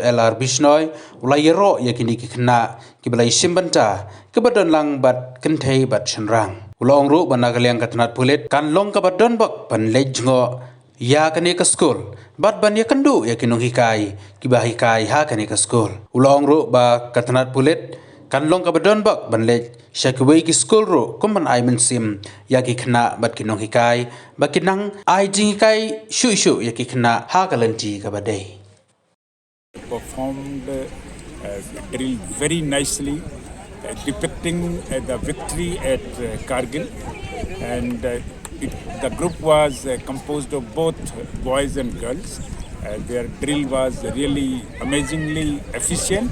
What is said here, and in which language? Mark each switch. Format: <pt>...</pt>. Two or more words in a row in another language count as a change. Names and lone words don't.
<kha>LR Bishnoi ulayero yakini ki khynnah ki balai simbanta kebadan lang bat kenthei bat shenrang ulong ru banagaliang katnat pulit kan long kabat don bak pan leit jngoh ya kane ka skul bat ban ya kandu ya kinong hikai kiba hikai ha kane ka skul ulong ru ba katnat pulit kan long kabat don bak ban leit shakwei ki skul ru kumban ai mynsiem ya ki khynnah bat kinong hikai ba kinang ai jing hikai shu ya ki khynnah ha kalanti kabadai</kha> <en>performed drill very nicely, depicting the victory at Kargil, and the group was composed of both boys and girls. Their drill was really amazingly efficient.</en>